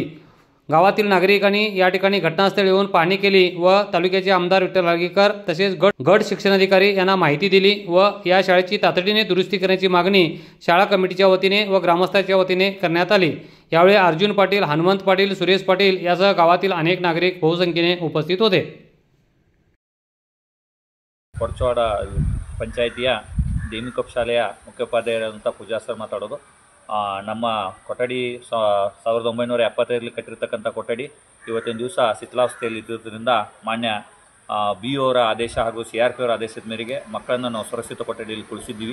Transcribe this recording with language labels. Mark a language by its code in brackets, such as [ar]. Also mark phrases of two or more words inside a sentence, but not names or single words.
[mr] गावातील नागरिकांनी या ठिकाणी घटनास्थळी येऊन पाहणी केली व तालुक्याचे आमदार विठ्ठल आगीकर तसेच गट शिक्षणाधिकारी यांना माहिती दिली व या शाळेची तातडीने दुरुस्ती करण्याची मागणी शाळा कमिटीच्या वतीने व ग्रामस्थांच्या वतीने करण्यात आली। यावेळी अर्जुन पाटील, हनुमंत पाटील, सुरेश पाटील यासह गावातील अनेक नागरिक बहुसंख्येने उपस्थित होते। [kn] ಕೊಡಚವಾಡ ಪಂಚಾಯಿತಿಯ ದೇಮಿಂಗ್ಕೋಪ್ ಶಾಲೆಯ ಮುಖ್ಯೋಪಾಧ್ಯಾಯರಾದಂಥ ಪೂಜಾ ಸರ್ ಮಾತಾಡೋದು। ನಮ್ಮ ಕೊಠಡಿ 1975ರಲ್ಲಿ ಕಟ್ಟಿರ್ತಕ್ಕಂಥ ಕೊಠಡಿ ಇವತ್ತಿನ ದಿವಸ ಶಿಥಿಲಾವಸ್ಥೆಯಲ್ಲಿ ಇದ್ದಿದ್ದರಿಂದ ಮಾನ್ಯ ಬಿ ಅವರ ಆದೇಶ ಹಾಗೂ CRP ಅವರ ಆದೇಶದ ಮೇರೆಗೆ ಮಕ್ಕಳನ್ನು ನಾವು ಸುರಕ್ಷಿತ ಕೊಠಡಿಯಲ್ಲಿ ಕುಳಿಸಿದ್ದೀವಿ।